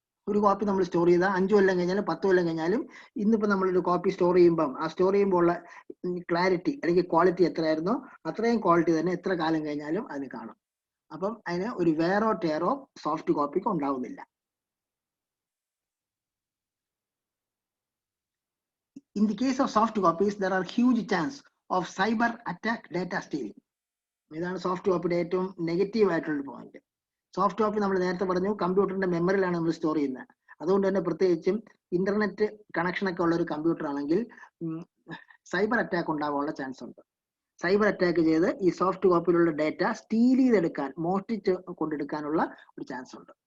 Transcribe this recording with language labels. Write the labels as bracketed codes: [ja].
[ml] ഒരു കോപ്പി നമ്മൾ സ്റ്റോർ ചെയ്താൽ 5 കൊല്ലം കഴിഞ്ഞാലും 10 കൊല്ലം കഴിഞ്ഞാലും ഇന്നിപ്പോൾ നമ്മളൊരു കോപ്പി സ്റ്റോർ ചെയ്യുമ്പം ആ സ്റ്റോർ ചെയ്യുമ്പോൾ ഉള്ള ക്ലാരിറ്റി അല്ലെങ്കിൽ ക്വാളിറ്റി എത്രയായിരുന്നോ അത്രയും ക്വാളിറ്റി തന്നെ എത്ര കാലം കഴിഞ്ഞാലും അതിന് കാണും. അപ്പം അതിന് ഒരു വെയറോ ടയറോ സോഫ്റ്റ് കോപ്പിക്ക് ഉണ്ടാവുന്നില്ല. [en] In the case of soft copies, there are huge chance of cyber attack data stealing. [ml] ഇതാണ് സോഫ്റ്റ് കോപ്പിയുടെ ഏറ്റവും നെഗറ്റീവ് ആയിട്ടുള്ള പോയിന്റ്. സോഫ്റ്റ് കോപ്പി നമ്മൾ നേരത്തെ പറഞ്ഞു കമ്പ്യൂട്ടറിന്റെ മെമ്മറിയിലാണ് നമ്മൾ സ്റ്റോർ ചെയ്യുന്നത്. അതുകൊണ്ട് തന്നെ പ്രത്യേകിച്ചും ഇന്റർനെറ്റ് കണക്ഷൻ ഒക്കെ ഉള്ള ഒരു കമ്പ്യൂട്ടർ ആണെങ്കിൽ സൈബർ അറ്റാക്ക് ഉണ്ടാവാനുള്ള ചാൻസ് ഉണ്ട്. സൈബർ അറ്റാക്ക് ചെയ്ത് ഈ സോഫ്റ്റ് കോപ്പിയിലുള്ള ഡേറ്റ സ്റ്റീൽ ചെയ്തെടുക്കാൻ, മോഷ്ടിച്ച് കൊണ്ടെടുക്കാനുള്ള ഒരു ചാൻസ് ഉണ്ട്.